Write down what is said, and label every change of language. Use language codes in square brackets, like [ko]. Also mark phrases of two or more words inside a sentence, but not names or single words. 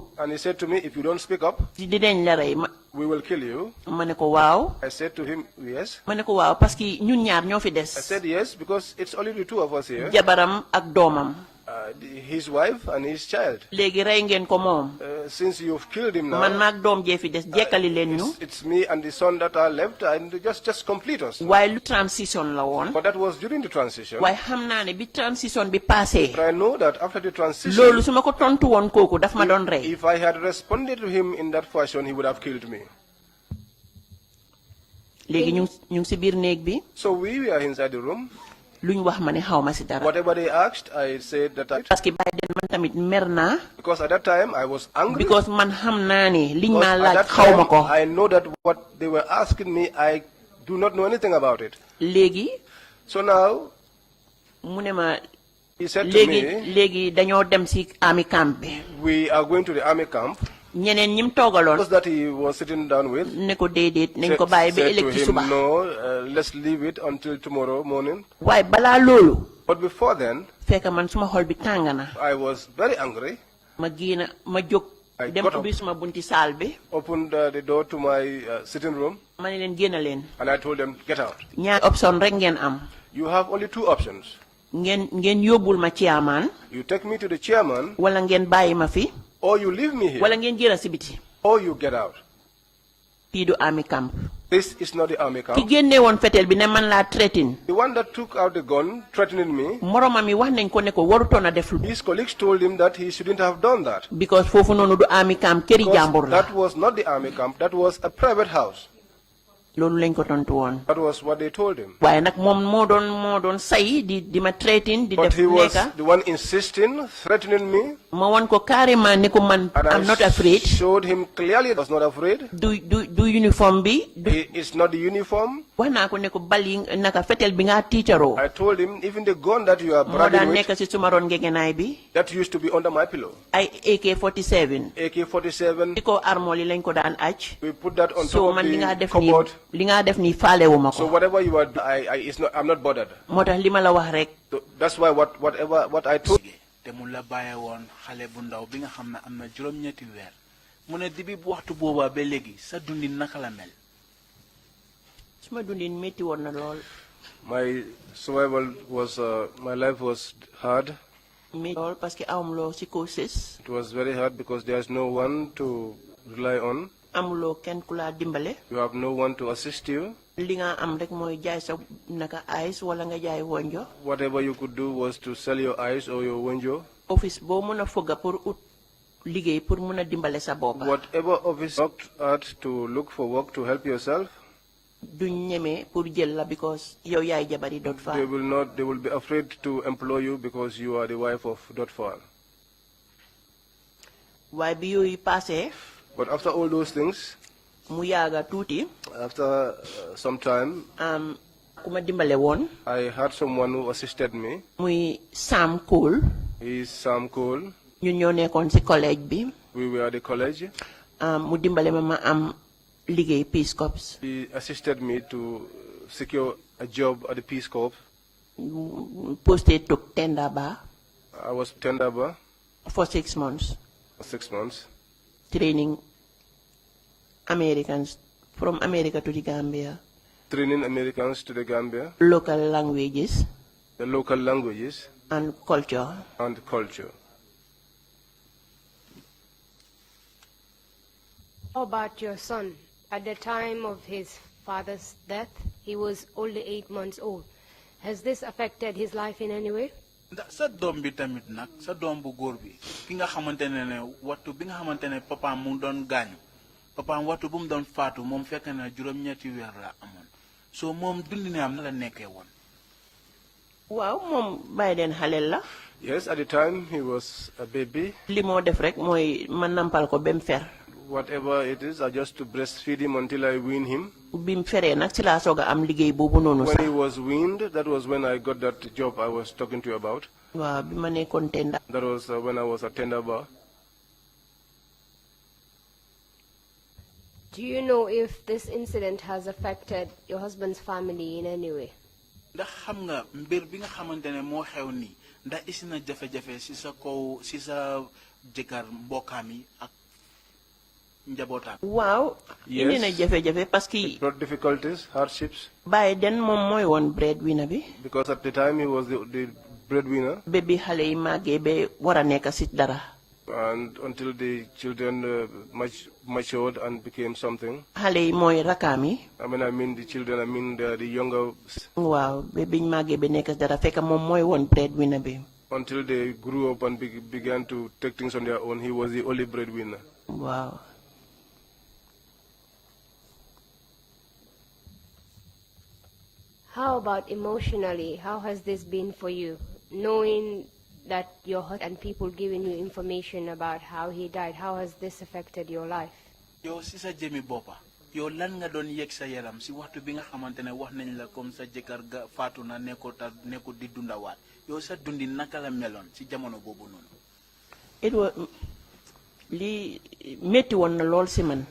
[en] And he said to me, if you don't speak up, [wo] dinañ la rey [en] we will kill you. [wo] ma ne ko waaw. [en] I said to him, yes. [wo] ma ne ko waaw [fr] parce que [wo] ñun ñaar ñoo fi des. [en] I said yes because it's only the 2 of us here. [wo] jabaram ak doomam. [en] His wife and his child. [wo] léegi rey ngeen ko moom. [en] Since you've killed him now. [wo] man maag doom jee fi des jekkali leen ñu. [en] It's me and the son that are left and just complete us. [wo] waaye lu transition la woon. [en] But that was during the transition. [wo] waaye xam naa ne bi transition bi passé. [en] But I know that after the transition. [wo] loolu su ma ko tontu woon kooku daf ma doon rey. [en] If I had responded to him in that fashion, he would have killed me. [wo] léegi ñu ngi si biir néeg bi. [en] So we were inside the room. [wo] luñ wax ma ne xaw ma si dara. [en] Whatever they asked, I said that I. [fr] parce que [en] by then [wo] man tamit mer naa. [en] Because at that time I was angry. [wo] because man xam naa ne liñ ma laaj xaw ma ko. [en] I know that what they were asking me, I do not know anything about it. [wo] léegi. [en] So now. [wo] mu ne ma. [en] He said to me. [wo] léegi dañoo dem si army camp bi. [en] We are going to the army camp. [wo] ñeneen ñim toogaloon. [en] Those that he was sitting down with. [wo] ne ko déedéet nañ ko bàyyi ba ëllëg ci suba. [en] No, let's leave it until tomorrow morning. [wo] waaye balaa loolu. [en] But before then. [wo] fekk man suma xol bi tàng na. [en] I was very angry. [wo] ma génn ma jóg. dem ubbi suma bunti saal bi. [en] Opened the door to my sitting room. [wo] ma ne leen génn leen. [en] And I told them get out. [wo] ñaari option rek ngeen am. [en] You have only 2 options. [wo] ngeen yóbbul ma chairman. [en] You take me to the chairman. [wo] wala ngeen bàyyi ma fi. [en] Or you leave me here. [wo] wala ngeen jëra si biti. [en] Or you get out. [wo] fii du army camp. [en] This is not the army camp. [wo] ki génne woon fetel bi ne man laa threaten. [en] The one that took out the gun threatening me. [wo] moromam mi wax nañ ko ne ko warutoon a def lu. [en] His colleagues told him that he shouldn't have done that. [wo] because foofu noonu du army camp këri jàmbur la. [en] That was not the army camp. That was a private house. [wo] loolu lañ ko tontu woon. [en] That was what they told him. [wo] waaye nag moom moo doon say di ma threaten di def. [en] But he was the one insisting, threatening me. [wo] ma wan ko carrément ne ko man. [en] I'm not afraid. Showed him clearly I was not afraid. [wo] du uniform bi. [en] It's not the uniform. [wo] wax naa ko ne ko bal yi naka fetel bi nga tiitaroo. [en] I told him even the gun that you are bragging with. [wo] moo daan nekk si suma ron ngegenaay bi. [en] That used to be under my pillow. [wo] ay AK-47. [en] AK-47. [wo] di ko armoire lañ ko daan aj. [en] We put that on so top [wo] man [en] of [wo] li nga [en] the [wo] def [en] cupboard. [wo] li nga def nii faalewu ma ko. [en] So whatever you are doing, I'm not bothered. [wo] moo tax li ma la wax rek. [en] So that's why what I told. [wo] te mu la bàyyi woon xale bu ndaw bi nga xam ne am na juróom-ñetti weer mu ne dibi waxtu boobaa ba léegi sa dundin naka la mel. suma dundin métti woon na lool. [en] My survival was my life was hard. [wo] métti lool [fr] parce que [wo] amuloo psychosis. [en] It was very hard because there's no one to rely on. [wo] amuloo kenn ku la dimbale. [en] You have no one to assist you. [wo] Li nga am rek mooy jaay sa naka ice wala nga jaay wonjo. [en] Whatever you could do was to sell your ice or your wonjo. [wo] Office boo mën a foga pour ut liggéey pour mën a dimbale sa bopp. [en] Whatever office worked at to look for work to help yourself. [wo] Duñ ñeme pour jël la because yow yaay jabari Dot Fall. [en] They will be afraid to employ you because you are the wife of Dot Fall. [wo] Waaye bi yooyu passé. [en] But after all those things, [wo] mu yaaga tuuti. [en] After some time, [wo] ku ma dimbale woon. [en] I had someone who assisted me. [wo] Muy Sam Cole. [en] He is Sam Cole. [wo] ñun ñoo nekkoon ci collège bi. [en] We were at the college. [wo] Mu dimbale ma am liggéey Peace Corps. [en] He assisted me to secure a job at the Peace Corps. Posted to Tendaba. I was Tendaba. For 6 months. For 6 months. Training Americans from America to the Gambia. Training Americans to the Gambia. Local languages. The local languages. And culture. And culture. How about your son? At the time of his father's death, he was only 8 months old. Has this affected his life in any way? [wo] Sa doom bi tamit nag sa doom bu góor bi ki nga xamantene ne wattu bi nga xamantene papa mu doon gaañu papa wattu bu mu doon faatu moom fekk na juróom-ñetti weer la amoon so moom dundi ne am na la nekkee woon. Waaw moom bàyyi den xalel la. [en] Yes, at the time he was a baby. [wo] Li moo def rek mooy man nampal ko bem fer. [en] Whatever it is, I just to breastfeed him until I wean him. [wo] Bim feree nag ci laa soog a am liggéey boobu noonu sax. [en] When he was weaned, that was when I got that job I was talking to you about. [wo] Waaw bi ma nekkoon tenda. [en] That was when I was a tender bar. Do you know if this incident has affected your husband's family in any way? [wo] Ndax xam nga mbir bi nga xamantene moo xew nii ndax isi na jafe-jafe si sa kaw si sa jëkkër mbokkaam yi ak njabootam. Waaw. [en] Yes. [wo] Indi na jafe-jafe [fr] parce que. [en] It brought difficulties, hardships. [wo] Baye den moom mooy woon breadwinner bi. [en] Because at the time he was the breadwinner. [wo] Bébi xale yi màggee ba war a nekk si dara. [en] And until the children matured and became something. [wo] Xale yi mooy rakkaam yi. [en] I mean the children, I mean the younger. [wo] Waaw ba biñ màggee ba nekk dara fekk moom mooy woon breadwinner bi. [en] Until they grew up and began to take things on their own, he was the only breadwinner. Wow. How about emotionally? How has this been for you? Knowing that your husband and people giving you information about how he died, how has this affected your life? [wo] Yo si sa jëmi boppa yow lan nga doon yegg sa yaram si waxtu bi nga xamantene wax nañ la comme sa jëkkër ga faatu na nekkut di dundawaat yow sa dundi naka la meloon si jamono boobu noonu. [en] It was [wo] li metti woon na lool si man.